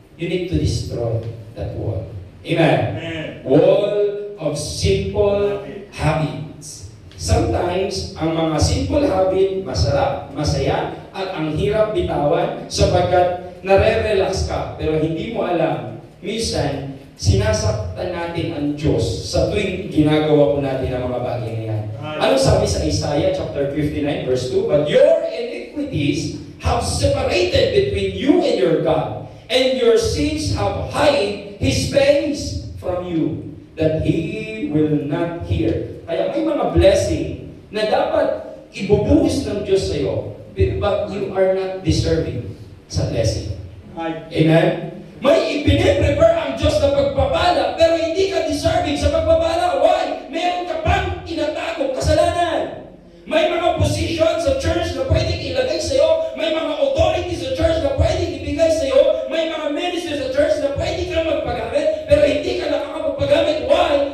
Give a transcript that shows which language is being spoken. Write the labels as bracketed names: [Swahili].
[English] You need to destroy that wall. Amen? Wall of simple habits. Sometimes, [Filipino] ang mga simple habit, masarap, masaya, at ang hirap bitawan sapagkat nare-relax ka, pero hindi mo alam, minsan, sinasaktan natin ang Diyos sa tuwing ginagawa po natin ang mga bagay na yan. Anong sabi sa Isaiah chapter 59 verse 2? [English] But your iniquities have separated between you and your God, and your sins have hid His face from you, that He will not hear. [Filipino] Kaya may mga blessing na dapat ibubuhos ng Diyos sa iyo, [English] but you are not deserving [Filipino] sa blessing. Amen? May ipine-prepare ang Diyos na pagpapala, pero hindi ka deserving sa pagpapala. [English] Why? [Filipino] Meron ka pang tinatagong kasalanan. May mga position sa church na pwedeng ilagay sa iyo, may mga authority sa church na pwedeng ibigay sa iyo, may mga ministry sa church na pwede ka magpagamit, pero hindi ka nakakapagpagamit. [English] Why?